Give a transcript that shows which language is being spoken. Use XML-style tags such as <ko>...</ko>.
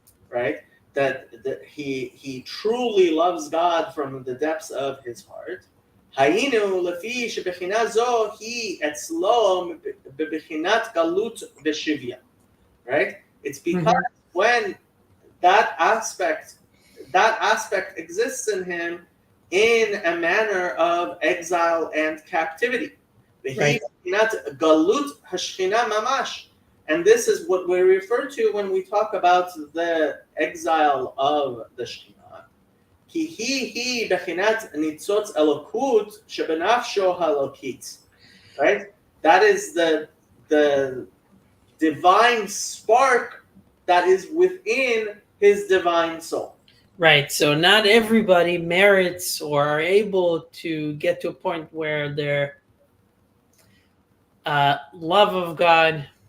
<en>Right? That he truly loves God from the depths of his heart.</en> <he>היינו לפי שבחינה זו היא אצלו בבחינת גלות ושוויון,</he> <en>right? It's because when that aspect exists in him in a manner of exile and captivity. Right.</en> <he>Galut hashchina mamash.</he> <en>And this is what we refer to when we talk about the exile of the Shekhinah.</en> <he>כי היא בחינת ניצוץ אלוקות שבנפשו האלוקית.</he> <en>Right? That is the divine spark that is within his divine soul. Right. So not everybody merits or are able to get to a point where their love of God</en>